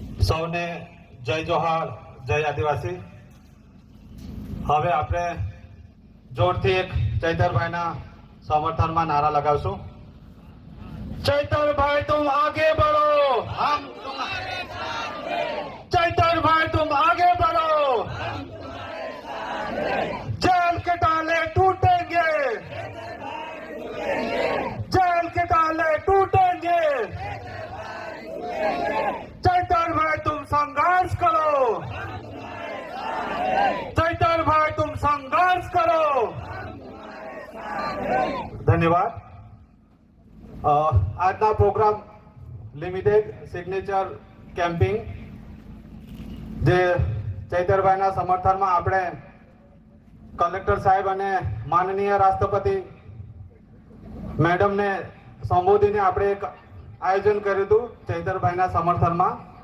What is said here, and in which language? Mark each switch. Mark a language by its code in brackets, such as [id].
[gu] સૌને જય જોહાર, જય આદિવાસી. હવે આપણે જોરથી એક ચૈતરભાઈના સમર્થનમાં નારા લગાવશું. [hi] चैतरभाई तुम आगे बढ़ो, हम तुम्हारे साथ हैं. चैतरभाई तुम आगे बढ़ो, हम तुम्हारे साथ हैं. जेल के ताले टूटेंगे, जेल के ताले टूटेंगे. चैतरभाई तुम संघर्ष करो, चैतरभाई तुम संघर्ष करो. धन्यवाद. [gu] આજના પ્રોગ્રામ લિમિટેડ સિગ્નેચર કેમ્પિંગ જે ચૈતરભાઈના સમર્થનમાં આપણે કલેક્ટર સાહેબ અને માનનીય રાષ્ટ્રપતિ મેડમને સંબોધીને આપણે એક આયોજન કર્યું હતું ચૈતરભાઈના સમર્થનમાં.